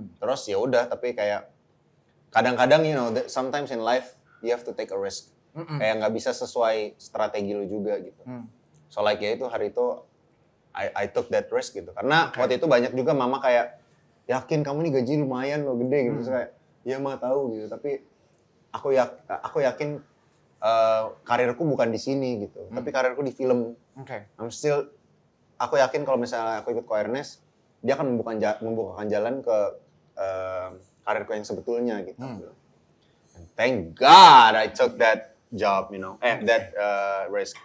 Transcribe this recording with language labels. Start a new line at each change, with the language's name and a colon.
Indonesian: Terus ya udah tapi kayak kadang-kadang
English: you know sometimes in life you have to take a risk.
Indonesian: Kayak nggak bisa sesuai strategi lu juga gitu.
English: So like
Indonesian: ya itu hari itu
English: I took that risk
Indonesian: gitu. Karena waktu itu banyak juga mama kayak, yakin kamu nih gaji lumayan loh gede gitu. Terus kayak, ya mah tahu gitu. Tapi aku yakin karirku bukan di sini gitu. Tapi karirku di film. Aku yakin kalau misalnya aku ikut Ko Ernest, dia akan membukakan jalan ke karirku yang sebetulnya gitu.
English: And thank God I took that job, you know, that risk.